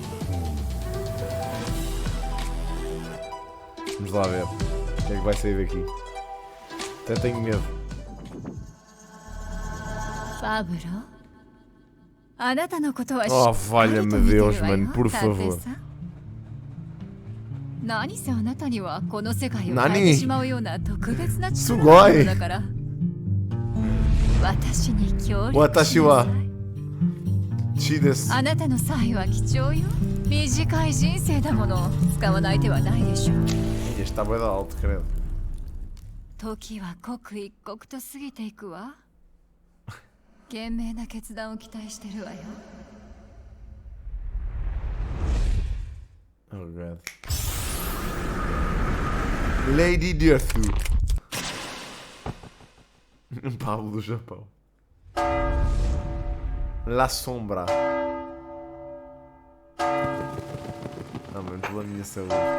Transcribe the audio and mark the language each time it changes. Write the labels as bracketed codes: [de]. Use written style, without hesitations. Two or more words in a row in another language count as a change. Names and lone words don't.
[pt] Vamos lá ver. O que é que vai sair daqui? Até tenho medo. Pablo? Oh, valha-me Deus, mano, por favor. [ja] Nani? Sugoi! 私はちです. 短い人生だもの。使わない手はないでしょう。 [pt] Este está bem da alto, credo. [ja] 時は刻一刻と過ぎていくわ。賢明な決断を期待してるわよ。 [en] Oh god. Lady Dirthu. [pt] Pablo do Japão. La Sombra. Não, mano, pela minha saúde.